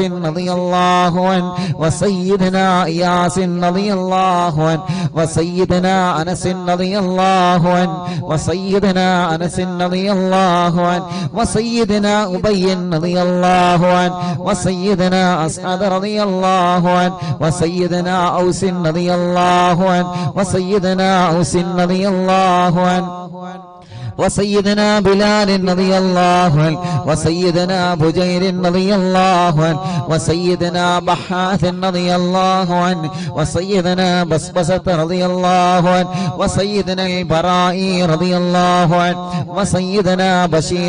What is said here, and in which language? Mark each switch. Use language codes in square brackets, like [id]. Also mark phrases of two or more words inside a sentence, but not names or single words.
[ar] رضي الله عنه وسيدنا إياس رضي الله عنه وسيدنا أنس رضي الله عنه وسيدنا أنس رضي الله عنه وسيدنا أبي رضي الله عنه وسيدنا أسعد رضي الله عنه وسيدنا أوس رضي الله عنه وسيدنا أوس رضي الله عنه وسيدنا بلال رضي الله عنه وسيدنا بجير رضي الله عنه وسيدنا بحاث رضي الله عنه وسيدنا بسبسة رضي الله عنه وسيدنا البراء رضي الله عنه وسيدنا بشير